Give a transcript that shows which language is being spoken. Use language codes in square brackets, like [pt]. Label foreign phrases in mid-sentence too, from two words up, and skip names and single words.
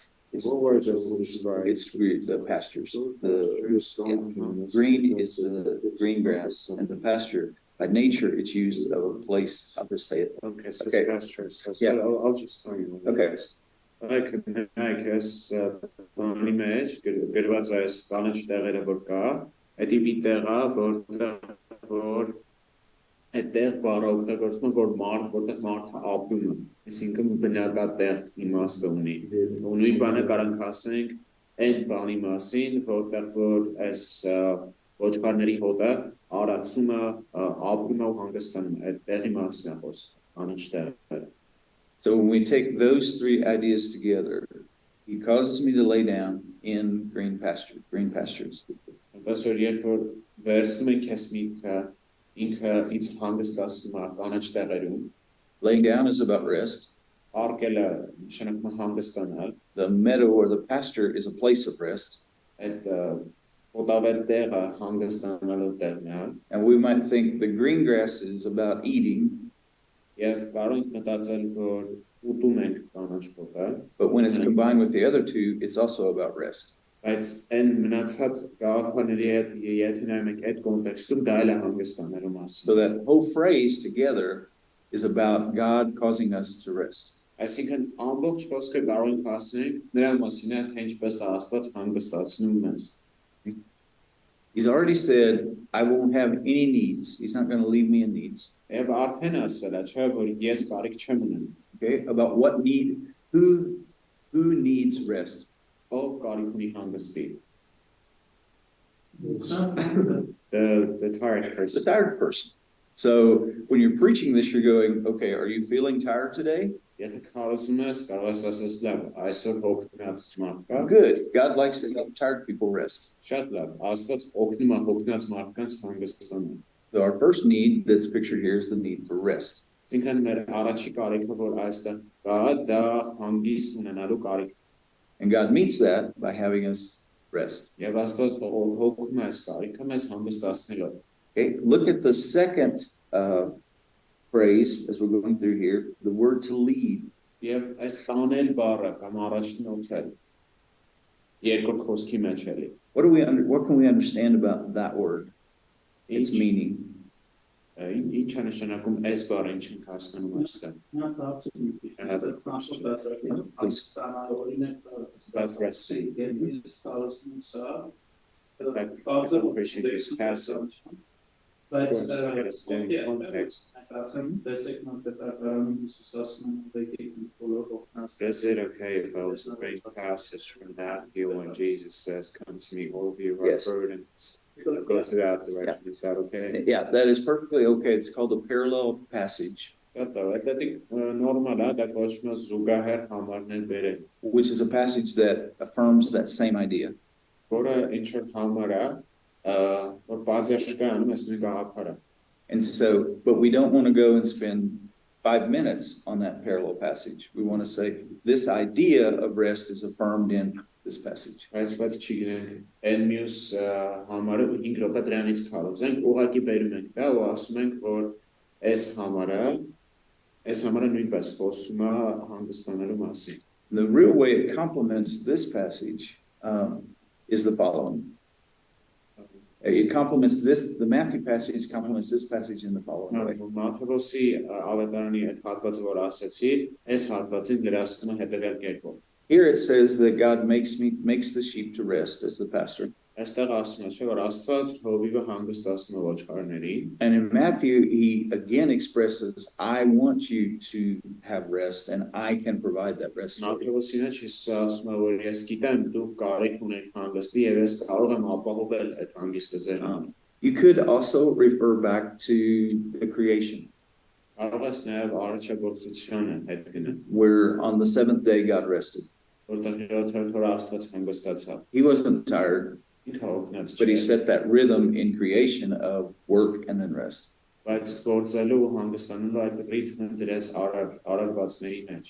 [en] What word does it describe? It's the pastures. Green is the green grass, and the pasture, by nature, it's used of a place. I'll just say it. Okay, so Okay. it's pastures. So Yeah. I'll just tell you. Okay. Like as [hy] բանի մեջ գրված այս կանաչ տեղերը որ կա, դա մի տեղ է, որ այդտեղ բառը օգտագործվում որ որտեղ մարդը ապրում է, այսինքն բնակատեղ իմաստը ունի։ Ու նույն բանը կարանք ասենք այդ բանի մասին, որտեղ որ այս ոչխարների հոտը արածում է, ապրում է ու հանգստանում է, այդ տեղի մասին է խոսքը, կանաչ տեղերը։ [en] So when we take those three ideas together, he causes me to lay down in green pastures. [hy] Բայց որ երբ որ վերցնում ենք ես միտքը ինքը ինձ հանգստացնում է կանաչ տեղերում, [en] Laying down is about rest. [hy] արկելը նշանակում է հանգստանալ, [en] The meadow or the pasture is a place of rest. [hy] այդ օտավեր տեղը հանգստանալու տեղն է, [en] And we might think the green grass is about eating, [hy] եւ կարող ենք մտածել որ ուտում ենք կանաչ խոտը, [en] but when it's combined with the other two, it's also about rest. [hy] բայց այն մնացած գաղափարների հետ եթե նայում ենք այդ կոնտեքստում դա էլ է հանգստանալու մասին։ [en] So that whole phrase together is about God causing us to rest. [hy] Այսինքն ամբողջ խոսքը կարող ենք ասենք նրա մասին է թե ինչպես է Աստված հանգստացնում մեզ։ [en] He's already said, I won't have any needs. He's not going to leave me in needs. [hy] Եվ արդեն ասվել է, չէ՞ որ ես կարիք չեմ ունեմ։ [en] Okay, about what need, who needs rest? [hy] Ով կարիք ունի հանգստի։ [en] The tired It's a person։ tired person. So when you're preaching this, you're going, okay, are you feeling tired today? [hy] Եթե քարոզում ես, կարող ես ասես լավ, այսօր հոգնած մարդկա։ [en] Good. God likes to help tired people rest. [hy] Շատ լավ, Աստված օգնում է հոգնած մարդկանց հանգստանալ։ [en] So our first need that's pictured here is the need for rest. [hy] Այսինքն մեր առաջի կարիքը որ այստեղ կա, դա հանգիստ ունենալու կարիք։ [en] And God meets that by having us rest. [hy] Եվ Աստված հոգում է այս կարիքը մեզ հանգստացնելով։ [en] Okay, look at the second phrase as we're going through here, the word to lead. [hy] Եվ այս տանել բառը կամ առաջնորդել երկրորդ խոսքի մեջ էլի։ [en] What can we understand about that word? Its meaning. [hy] Ինչ է նշանակում այս բառը, ինչ ենք հասկանում այստեղ։ [en] Not absolutely. That's not what that's That's resting. Appreciate this passage. But Understand context. Is it okay if I was to bring a passage from Matthew when Jesus says, "Come to me, all of you who are Yes. burdened"? Go to that direction. Is that okay? Yeah, that is perfectly okay. It's called a parallel passage, [hy] Normal է, դա կոչվում է զուգահեռ համարներ բերել, [en] which is a passage that affirms that same idea. [hy] որը ինչ որ համար է, որ բացարձակ կա անում այս նույն գաղափարը։ [en] And so, but we don't want to go and spend 5 minutes on that parallel passage. We want to say this idea of rest is affirmed in this passage. [hy] Բայց չգիտենք, այն մյուս համարը 5 րոպե դրանից քարոզենք, ուղղակի բերում ենք դա ու ասում ենք, որ այս համարը նույնպես խոսում է հանգստանալու մասին։ [en] The real way it complements this passage is the following. It complements this, the Matthew passage complements this passage in the following way. [hy] Մատթեոսի ավետարանի այդ հատվածը, որ ասացի, այս հատվածին գրասվում է հետևյալ կերպով։ [en] Here it says that God makes the sheep to rest as the pastor. [hy] Այստեղ ասում է, որ Աստված հովիվը հանգստացնում է ոչխարներին։ [en] And in Matthew, he again expresses, I want you to have rest and I can provide that rest for you. [hy] Մատթեոսի մեջ Հիսուսը ասում է, որ ես գիտեմ դուք կարիք ունեք հանգստի եւ ես կարող եմ ապահովել այդ հանգիստը ձեզ։ [en] You could also refer back to the creation. [hy] Կարող ես նաեւ արարչագործությանը հետ գնալ, [en] Where on the seventh day God rested. [hy] որտեղ յոթերորդ Աստված հանգստացավ։ [en] He wasn't tired, but he set that rhythm in creation of work and then rest. [hy] Բայց գործելու ու հանգստանալու այդ ռիթմը դրեց արարվածների մեջ։